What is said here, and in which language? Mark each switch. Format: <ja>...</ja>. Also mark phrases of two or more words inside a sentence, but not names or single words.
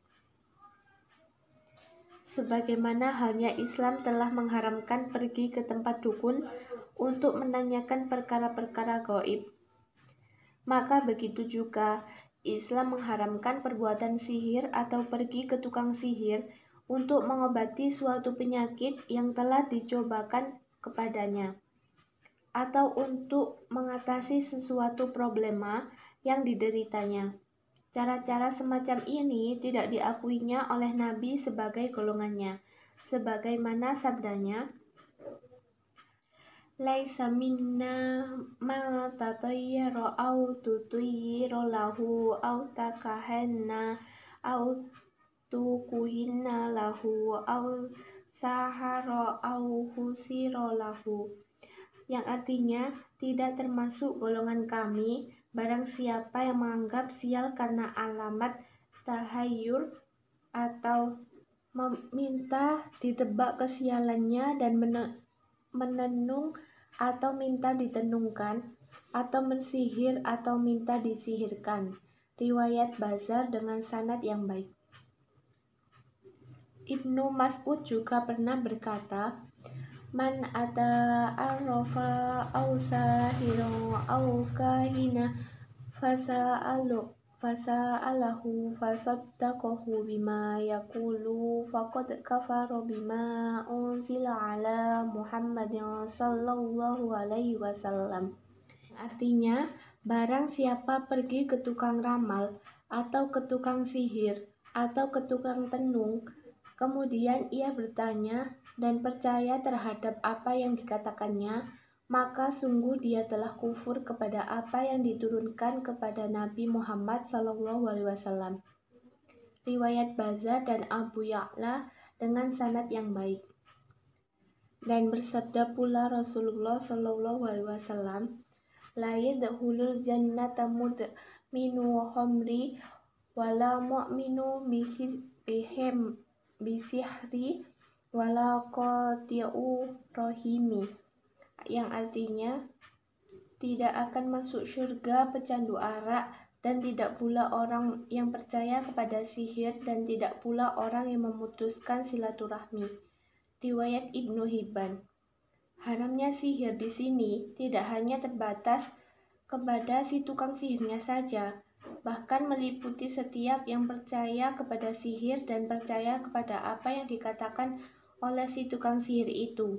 <id>Sebagaimana halnya Islam telah mengharamkan pergi ke tempat dukun untuk menanyakan perkara-perkara gaib, maka begitu juga Islam mengharamkan perbuatan sihir atau pergi ke tukang sihir untuk mengobati suatu penyakit yang telah dicobakan kepadanya, atau untuk mengatasi sesuatu problema yang dideritanya. Cara-cara semacam ini tidak diakuinya oleh Nabi sebagai golongannya, sebagaimana sabdanya,</id> <ar>ليس منا من تطير أو تطير له أو تكهن أو تكهن له أو سحر أو سحر له,</ar> <id>yang artinya tidak termasuk golongan kami barang siapa yang menganggap sial karena alamat tahayyur atau meminta ditebak kesialannya dan menenung atau minta ditenungkan, atau mensihir atau minta disihirkan. Riwayat Bazar dengan sanad yang baik. Ibnu Mas'ud juga pernah berkata,</id> <ar>من أتى عرافا أو ساحرا أو كاهنا فسأله فصدقه بما يقول فقد كفر بما أنزل على محمد صلى الله عليه وسلم.</ar> <id>Artinya, barang siapa pergi ke tukang ramal atau ke tukang sihir atau ke tukang tenung, kemudian ia bertanya dan percaya terhadap apa yang dikatakannya, maka sungguh dia telah kufur kepada apa yang diturunkan kepada Nabi Muhammad SAW. Riwayat Bazar dan Abu Ya'la dengan sanad yang baik. Dan bersabda pula Rasulullah SAW,</id> <ar>لا يدخل الجنة مدمن خمر ولا مؤمن بسحر ولا قاطع رحم,</ar> <id>yang artinya tidak akan masuk surga pecandu arak, dan tidak pula orang yang percaya kepada sihir, dan tidak pula orang yang memutuskan silaturahmi. Riwayat Ibnu Hibban. Haramnya sihir di sini tidak hanya terbatas kepada si tukang sihirnya saja, bahkan meliputi setiap yang percaya kepada sihir dan percaya kepada apa yang dikatakan oleh si tukang sihir itu.</id>